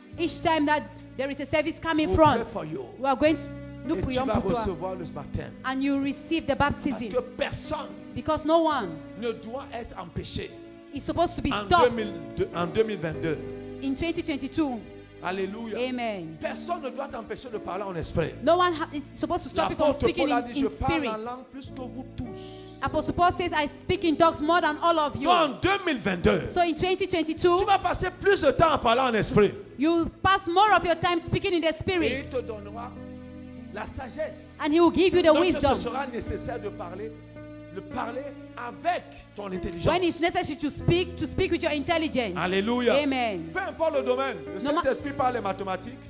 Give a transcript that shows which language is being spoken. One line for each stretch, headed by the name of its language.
English: Each time that there is a service coming we'll front, pray for you. we are going to
French: Et tu vas recevoir le baptême.
English: And you receive the baptism.
French: Parce que personne
English: because no one
French: ne doit être empêché
English: is supposed to be stopped
French: en 2022.
English: In 2022.
French: Alléluia.
English: Amen.
French: Personne ne doit t'empêcher de parler en esprit.
English: No one is supposed to stop you from speaking in
French: je parle
English: spirit.
French: en langue plus que vous tous.
English: Apostle Paul says, I speak in tongues more than all of you.
French: En 2022,
English: so in 2022,
French: tu vas passer plus de temps à parler en esprit.
English: You pass more of your time speaking in the spirit.
French: Et il te donnera la sagesse.
English: And he will give you the wisdom.
French: Ce sera nécessaire de parler avec ton intelligence.
English: When it's necessary to speak with your intelligence.
French: Alléluia.
English: Amen.
French: Peu importe le domaine, le Saint-Esprit parle les mathématiques.